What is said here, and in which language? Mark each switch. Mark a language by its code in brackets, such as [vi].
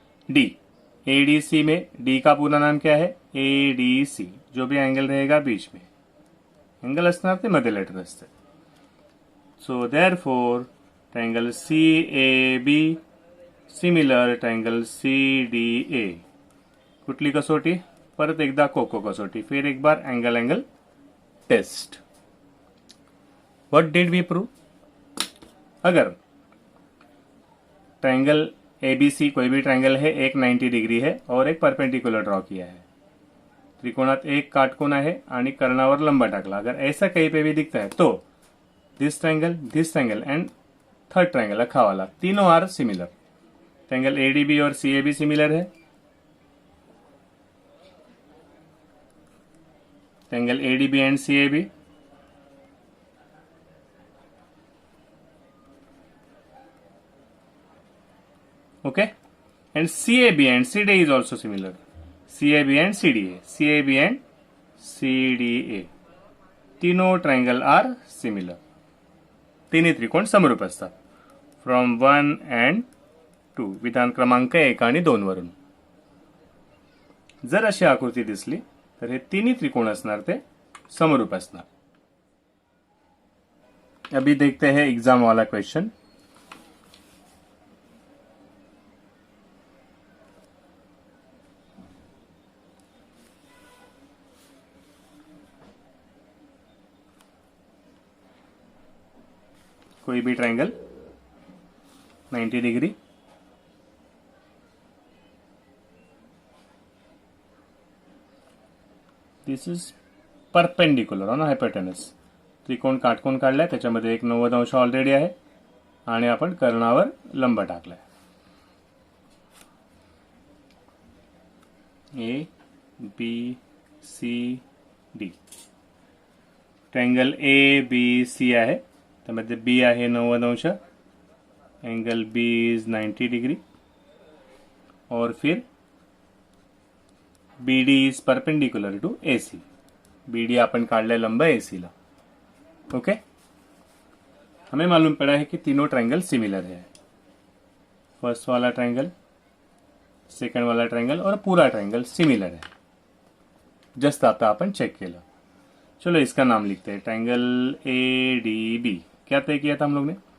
[hi] D, A D C में D का पूरा नाम क्या है, ए डी सी, जो भी एंगल रहेगा बीच में, [mr] एंगल असणार मध्ये लेटर असते. [en] So therefore triangle C A B similar triangle C D A. [mr] कुठली कसोटी, परत एकदा कोको कसोटी, [hi] फिर एक बार angle test. [en] What did we prove. [hi] अगर ट्रायंगल एबीसी कोई भी ट्रायंगल है, एक 90 डिग्री है और एक परपेंडिकुलर ड्रॉ किया है, [mr] त्रिकोणात एक काटकोन आहे आणि कर्णावर लंब टाकला. [hi] अगर ऐसा कहीं पे भी दिखता है तो [en] this triangle and third triangle [hi] अखा वाला, तीनों आर सिमिलर. ट्रायंगल एडीबी और सीएबी सिमिलर है. [en] Triangle ADB and CAB, okay, and CAB and CDA is also similar. CAB and CDA, [hi] तीनों [en] Triangle are similar. [mr] तिन्ही त्रिकोण समरूप असतात. [en] from 1 and 2, [mr] विधान क्रमांक 1 आणि 2 वरून. जर अशी आकृती दिसली तर हे तिन्ही त्रिकोण असणार ते समरूप असणार. [hi] अभी देखते हैं एग्जाम वाला क्वेश्चन. कोई भी [en] Triangle 90 degree, this is perpendicular on hypotenuse. [mr] त्रिकोण काटकोन काढलाय, त्याच्यामध्ये एक 90 अंश ऑलरेडी आहे आणि आपण कर्णावर लंब टाकलाय. [en] A B C D. [mr] Triangle A B C आहे, त्यामध्ये बी आहे 90 अंश, [en] angle B is 90 degree, [hi] और फिर [en] B D is perpendicular to A C. [mr] B D अपन काढले लंब ए सी ला. [hi] ओके, हमें मालूम पड़ा है कि तीनों ट्रायंगल सिमिलर है. फर्स्ट वाला ट्रायंगल, सेकंड वाला ट्रायंगल और पूरा ट्रायंगल सिमिलर है. [mr] जस्ट आता अपन चेक केलं. [hi] चलो इसका नाम लिखते हैं, ट्रायंगल ए डी बी. क्या तय किया था हम लोग ने?